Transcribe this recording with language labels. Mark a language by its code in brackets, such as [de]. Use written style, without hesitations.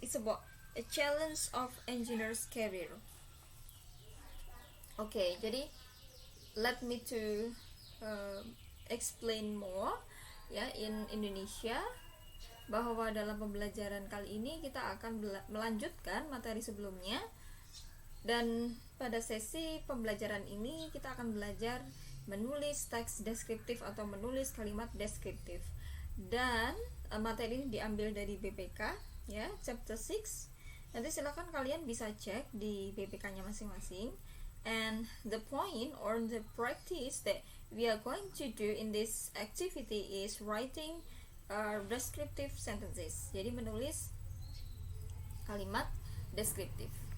[en] It's about a challenge of engineer's career. [id] Okay, jadi [en] let me to explain more [id] ya in Indonesia, bahwa dalam pembelajaran kali ini kita akan melanjutkan materi sebelumnya, dan pada sesi pembelajaran ini kita akan belajar menulis teks deskriptif atau menulis kalimat deskriptif, dan materi ini diambil dari BPK ya, chapter 6. Nanti silakan kalian bisa cek di BPK-nya masing-masing, [en] and the point or the practice that we are going to do in this activity is writing descriptive sentences. [id] Jadi menulis kalimat deskriptif.